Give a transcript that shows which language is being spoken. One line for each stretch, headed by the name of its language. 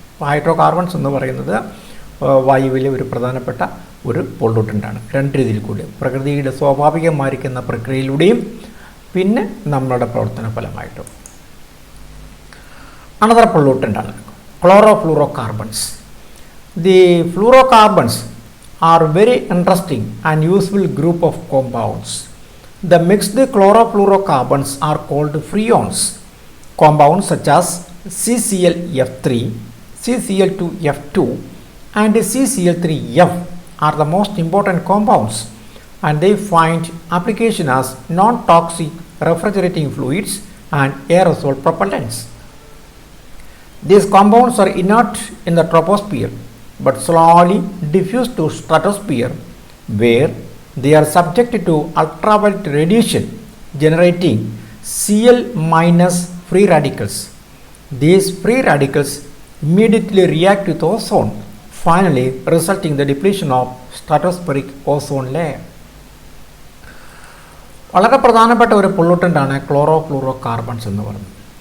Malayalam: അപ്പോൾ ഹൈഡ്രോകാർബൺസ് എന്ന് പറയുന്നത് വായുവിലെ ഒരു പ്രധാനപ്പെട്ട ഒരു പൊള്യൂട്ടൻ്റാണ്. 2 രീതിയിൽ കൂടി, പ്രകൃതിയുടെ സ്വാഭാവികമായിരിക്കുന്ന പ്രക്രിയയിലൂടെയും പിന്നെ നമ്മളുടെ പ്രവർത്തന ഫലമായിട്ടും. Another പൊള്യൂട്ടൻ്റാണ് chlorofluorocarbons.
English: The fluorocarbons are very interesting and useful group of compounds. The mixed chlorofluorocarbons are called freons. Compounds such as CClF3, CCl2F2 and CCl3F are the most important compounds, and they find application as non-toxic refrigerating fluids and aerosol propellants. These compounds are inert in the troposphere but slowly diffuse to stratosphere, where they are subjected to ultraviolet radiation, generating Cl- free radicals. These free radicals immediately react with ozone, finally resulting in the depletion of stratospheric ozone layer.
Malayalam: വളരെ പ്രധാനപ്പെട്ട ഒരു പൊള്യൂട്ടൻ്റാണ് ക്ലോറോഫ്ലൂറോകാർബൺസ് എന്ന് പറയുന്നത്.